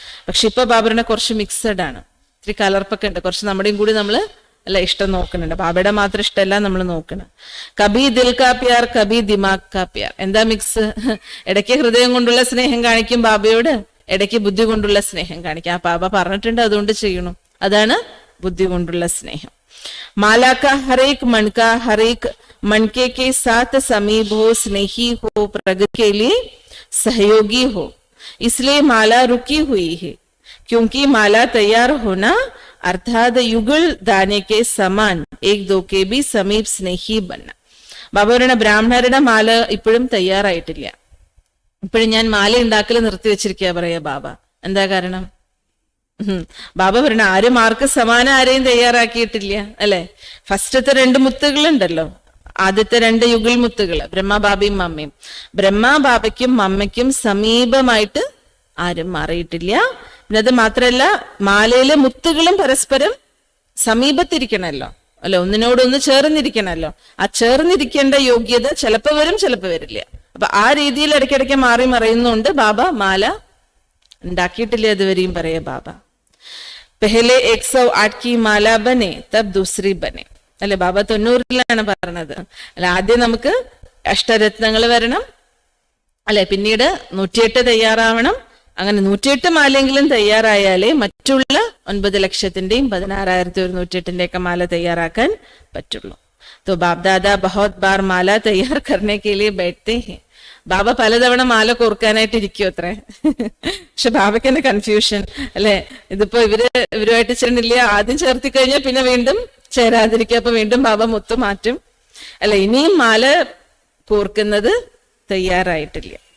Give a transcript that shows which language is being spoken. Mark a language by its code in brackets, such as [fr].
[ml] പക്ഷെ ഇപ്പൊ ബാബറിനെ കുറച്ച് മിക്സഡ് ആണ്, ഇത്തിരി കലർപ്പൊക്കെ ഉണ്ട്. കുറച്ച് നമ്മുടെയും കൂടി നമ്മൾ അല്ല ഇഷ്ടം നോക്കുന്നുണ്ട്. ബാബയുടെ മാത്രം ഇഷ്ടമല്ല നമ്മൾ നോക്കണം. [hi] കബി ദിൽ കാ പ്യാർ [ml] കബി ദിമാഗ് കാ പ്യാർ. എന്താ മിക്സ്? ഇടയ്ക്ക് ഹൃദയം കൊണ്ടുള്ള സ്നേഹം കാണിക്കും ബാബയോട്, ഇടയ്ക്ക് ബുദ്ധി കൊണ്ടുള്ള സ്നേഹം കാണിക്കും. ആ ബാബ പറഞ്ഞിട്ടുണ്ട്, അതുകൊണ്ട് ചെയ്യണം. അതാണ് ബുദ്ധി കൊണ്ടുള്ള സ്നേഹം. [hi] മാലാക്ക ഹരേക് മൺക ഹരേക് മൺകെ के साथ समीप हो, स्नेही हो, प्रगति के लिए सहयोगी हो. इसलिए माला रुकी हुई है, क्योंकि माला तैयार होना अर्थात युगल दाने के समान एक दो के भी समीप स्नेही बनना. [ml] ബാബയുടെ ബ്രാഹ്മണരുടെ മാല ഇപ്പോഴും തയ്യാറായിട്ടില്ല. ഇപ്പോഴും ഞാൻ മാല ഉണ്ടാക്കൽ നിർത്തി വെച്ചിരിക്കുക പറയാ ബാബ. എന്താ കാരണം? ബാബ പറഞ്ഞ ആരും ആർക്ക് സമാനം ആരെയും തയ്യാറാക്കിയിട്ടില്ല അല്ലെ? ഫസ്റ്റത്തെ 2 മുത്തുകളുണ്ടല്ലോ, ആദ്യത്തെ 2 യുഗൽ മുത്തുകള് ബ്രഹ്മബാബയും മമ്മയും. ബ്രഹ്മബാബയ്ക്കും മമ്മയ്ക്കും സമീപമായിട്ട് ആരും മാറിയിട്ടില്ല. പിന്നെ അത് മാത്രല്ല, മാലയിലെ മുത്തുകളും പരസ്പരം സമീപത്തിരിക്കണല്ലോ അല്ലെ, ഒന്നിനോടൊന്ന് ചേർന്നിരിക്കണല്ലോ. ആ ചേർന്നിരിക്കേണ്ട യോഗ്യത ചിലപ്പോ വരും, ചിലപ്പോ വരില്ല. അപ്പൊ ആ രീതിയിൽ ഇടയ്ക്കിടയ്ക്ക് മാറി മറയുന്നുണ്ട്. ബാബ മാല ഉണ്ടാക്കിയിട്ടില്ല അതുവരെയും പറയാ ബാബ. [hi] പെഹലെ 108 की माला बने तब दूसरी बने [ml] അല്ലെ? ബാബ 90-ലാണ് പറഞ്ഞത്. അല്ല, ആദ്യം നമുക്ക് അഷ്ടരത്നങ്ങൾ വരണം അല്ലെ, പിന്നീട് 108 തയ്യാറാവണം. അങ്ങനെ 108 മാലെങ്കിലും തയ്യാറായാലേ മറ്റുള്ള 9,00,000-ന്റെയും 16,108-ന്റെ മാല തയ്യാറാക്കാൻ പറ്റുള്ളൂ. [hi] तो बाप दादा बहुत बार माला तैयार करने के लिए बैठते हैं. [ml] ബാബ പലതവണ മാല കോർക്കാനായിട്ട് ഇരിക്കും അത്രേ. പക്ഷെ ബാബയ്ക്ക് തന്നെ കൺഫ്യൂഷൻ അല്ലെ, ഇതിപ്പോ ഇവരുമായിട്ട് ചേർന്നില്ല, ആദ്യം ചേർത്തി കഴിഞ്ഞാൽ പിന്നെ വീണ്ടും ചേരാതിരിക്കുക, അപ്പൊ വീണ്ടും ബാബ മുത്ത് മാറ്റും അല്ലെ. ഇനിയും മാല കോർക്കുന്നത് തയ്യാറായിട്ടില്ല.